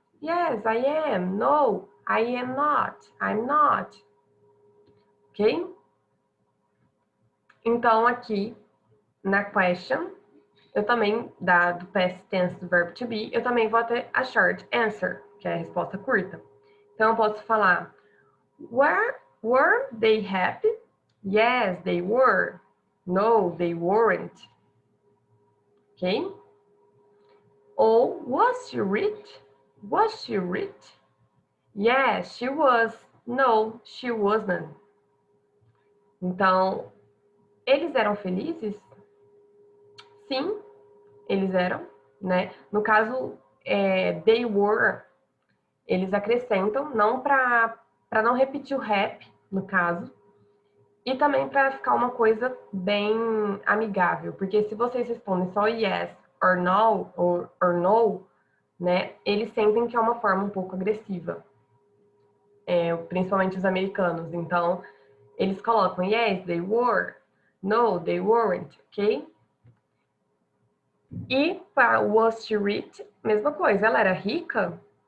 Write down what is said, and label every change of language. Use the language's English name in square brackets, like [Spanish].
[English] Yes, I am. No, I am not. I'm not. Ok? [Portuguese] Então, aqui, na question, eu também, do past tense do verbo to be, eu também vou ter a short answer, que é a resposta curta. Então, eu posso falar, [English] were they happy? Yes, they were. No, they weren't. Ok? Ou, was she rich? Was she rich? Yes, she was. No, she wasn't. [Portuguese] Então, eles eram felizes? Sim, eles eram, né? No caso, they were, eles acrescentam, não para não repetir o rap, no caso, e também para ficar uma coisa bem amigável, porque se vocês respondem só [English] yes or no, or no, [Portuguese] né, eles sentem que é uma forma um pouco agressiva, principalmente os americanos. Então, eles colocam [English] yes, they were, no, they weren't, [Portuguese] ok? E para [English] was she rich, [Portuguese] mesma coisa, ela era rica?